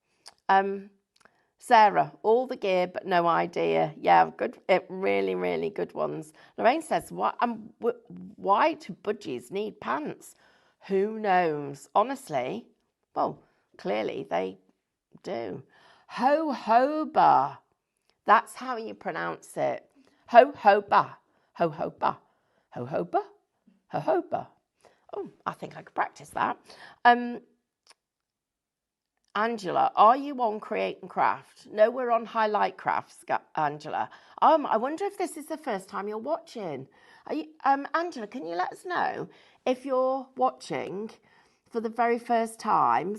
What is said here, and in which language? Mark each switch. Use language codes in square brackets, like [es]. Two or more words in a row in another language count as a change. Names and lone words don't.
[en] Sarah, all the gear but no idea. Yeah, good. Really, really good ones. Lorraine says, why do budgies need pants? Who knows? Honestly, well, clearly they do. Ho-ho-ba. That's how you pronounce it. Ho-ho-ba. Ho-ho-ba. Ho-ho-ba. Ho-ho-ba. Oh, I think I could practice that. Angela, are you on Create and Craft? No, we're on Highlight Crafts, Angela. I wonder if this is the first time you're watching. Are you, Angela, can you let us know if you're watching for the very first time?